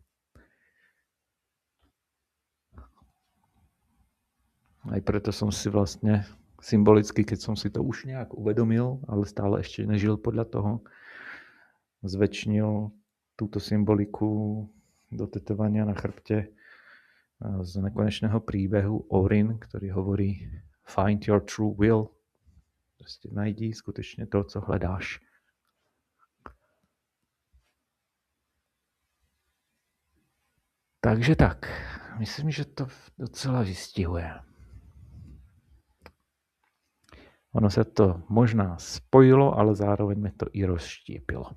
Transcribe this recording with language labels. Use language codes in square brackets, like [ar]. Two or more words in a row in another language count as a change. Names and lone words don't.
[sk] Aj preto som si vlastne symbolicky, keď som si to už nejak uvedomil, ale stále ešte nežil podľa toho, zväčšnil túto symboliku do tetovania na chrbte z nekonečného príbehu Orin, ktorý hovorí [en] Find your true will. [cs] Proste najdi skutečne to, co hledáš. Takže tak, myslím, že to docela vystihuje. [sk] Ono sa to možná spojilo, ale zároveň mi to i rozštiepilo.